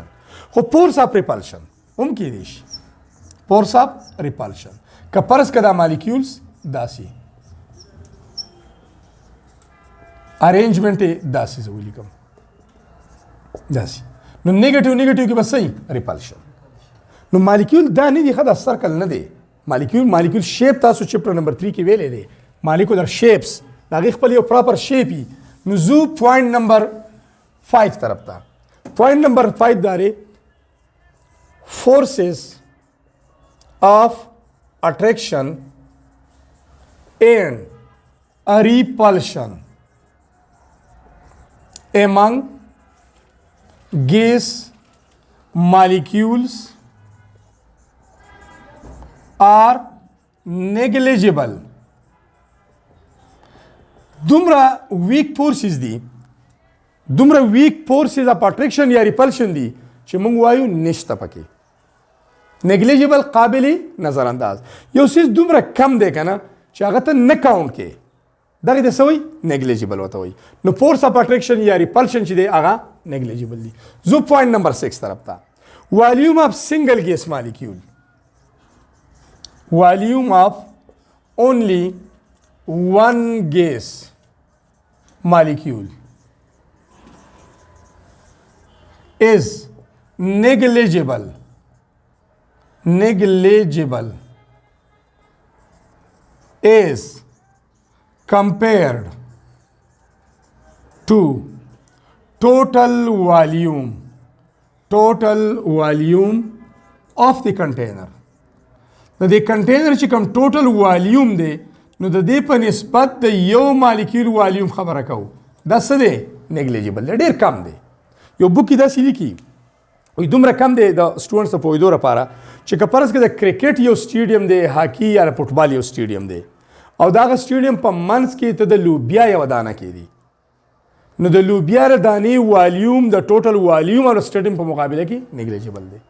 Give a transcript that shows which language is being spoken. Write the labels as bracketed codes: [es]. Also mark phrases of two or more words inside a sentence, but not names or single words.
[ps] خو [en] force of repulsion [ps] هم کیدی شي [en] force of repulsion [ps] که فرض که دا مالیکیولز داسې ارینجمنټ یې داسې زه ولیکم داسې نو نیگیټیو کې به صحیح ریپلشن. نو مالیکیول دا نه دی ښه دا سرکل نه دی [en] molecule shape [ps] تاسو [en] chapter number 3 [ps] کې ویلې دی [en] molecular shapes [ps] د هغې خپل یو [en] proper shape [ps] وي. نو زو [en] point number 5 [ps] طرف ته [en] point number 5 [ps] دا دی [en] forces of attraction and a repulsion among gas molecules are negligible. [ps] دومره [en] weak forces [ps] دي دومره [en] weak forces of attraction [ps] یا repulsion دي چې موږ وایو نشته پکې نیګلیجیبل قابل نظر انداز یو څیز دومره کم دی که نه چې هغه ته نه کاونټ کې دغې ته څه وایي نیګلیجیبل ورته وایي. نو [en] force of attraction [ps] یا ریپلشن چې دی هغه نیګلیجیبل دی. [en] زو point number 6 [ps] طرف ته [en] volume of single gas molecule volume of only one gas molecule is negligible is compared to total volume of the container. [ps] د دې کنټینر چې کوم [en] total volume [ps] دی نو د دې په نسبت د یو مالیکیول والیوم خبره کوو دا څه دی نیګلیجیبل دی ډېر کم دی. یو بوک کې داسې لیکي وایي دومره کم دی د سټوډنټس د پوهېدو لپاره چې که فرض کړه د کرکټ یو سټیډیم دی هاکي یا د فوټبال یو سټیډیم دی او د هغه سټیډیم په منځ کې ته د لوبیا یوه دانه کېدي نو د لوبیا د دانې والیوم د [en] total volume [ps] او سټیډیم په مقابله کې نیګلیجیبل دی.